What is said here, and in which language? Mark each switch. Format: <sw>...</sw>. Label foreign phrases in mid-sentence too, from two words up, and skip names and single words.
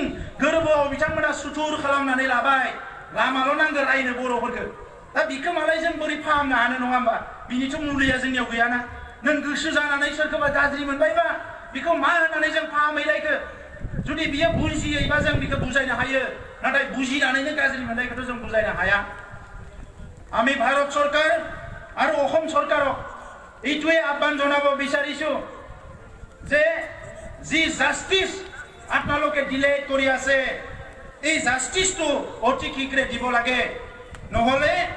<brx>गोरबोआव बिथांमोना सुथुर खालामनानै लाबाय लामाल' नांगौ रायनो बर'फोरखौ दा बिखौ मालाय जों बोरै फाहामनो हानो नङा होमबा बिनिथ' मुलिया जोंनियाव गैयाना नों गोसो जानानै सोरखौबा गाज्रि मोनबायबा बिखौ मा होननानै जों फाहामहैलायखो जुदि बियो बुजियैबा जों बिखौ बुजायनो हायो नाथाय बुजिनानैनो गाज्रि मोननायखौथ' जों बुजायनो हाया</brx> <as>আমি ভারত সরকার আর অসম সরকারক এইটোৱে আহ্বান জনাব বিচাৰিছো যে যি জাষ্টিস আপোনালোকে ডিলে কৰি আছে এই জাষ্টিসটো অতি শীঘ্ৰে দিব লাগে নহলে</as>